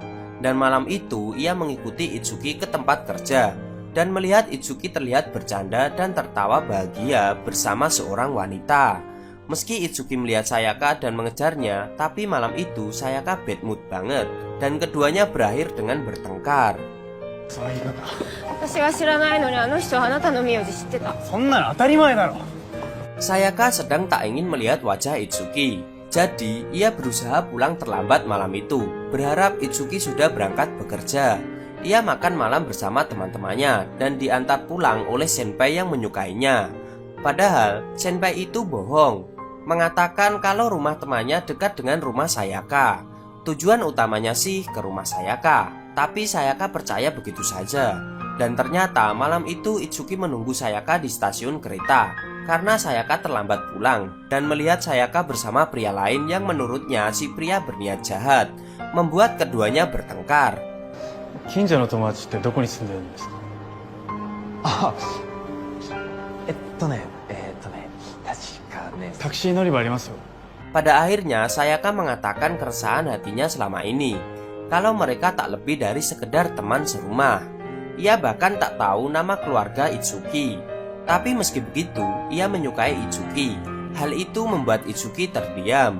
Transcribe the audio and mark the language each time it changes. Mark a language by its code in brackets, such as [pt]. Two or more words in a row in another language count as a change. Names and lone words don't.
[id] Dan malam itu ia mengikuti Itsuki ke tempat kerja dan melihat Itsuki terlihat bercanda dan tertawa bahagia bersama seorang wanita. Meski Itsuki melihat Sayaka dan mengejarnya, tapi malam itu Sayaka [en] bad mood [id] banget dan keduanya berakhir dengan bertengkar. [ja] 私が知らないのにあの人はあなたの名字知ってた。そんなの当たり前だろ。 [id] Sayaka sedang tak ingin melihat wajah Itsuki. Jadi, ia berusaha pulang terlambat malam itu, berharap Itsuki sudah berangkat bekerja. Ia makan malam bersama teman-temannya dan diantar pulang oleh senpai yang menyukainya. Padahal, senpai itu bohong, mengatakan kalau rumah temannya dekat dengan rumah Sayaka. Tujuan utamanya sih ke rumah Sayaka, tapi Sayaka percaya begitu saja. Dan ternyata malam itu Itsuki menunggu Sayaka di stasiun kereta karena Sayaka terlambat pulang dan melihat Sayaka bersama pria lain yang menurutnya si pria berniat jahat, membuat keduanya bertengkar. [ja] 近所の友達ってどこに住んでるんですか？あ、確かね。タクシー乗り場ありますよ。 [id] Pada akhirnya Sayaka mengatakan keresahan hatinya selama ini, kalau mereka tak lebih dari sekedar teman serumah. Ia bahkan tak tahu nama keluarga Itsuki. Tapi meski begitu, ia menyukai Itsuki. Hal itu membuat Itsuki terdiam.